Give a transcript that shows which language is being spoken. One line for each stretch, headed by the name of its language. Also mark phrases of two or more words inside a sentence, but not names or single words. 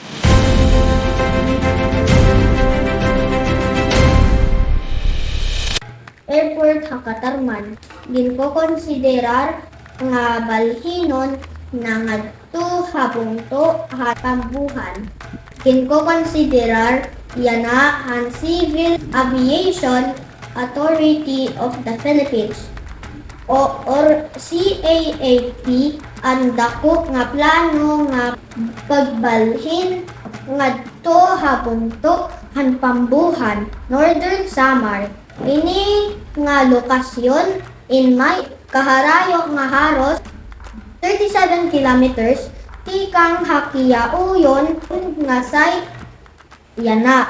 Waray: Airport Hakatarman ginkokonsiderar nga balhinon na ngadto habungto hatambuhan. Ginkokonsiderar yana ang Civil Aviation Authority of the Philippines or CAAP ang dako nga plano nga pagbalhin ngadto habungto han pambuhan Northern Samar. Ini nga lokasyon in may kaharayo nga haros 37 kilometers tikang Hakiauyon nga site yana.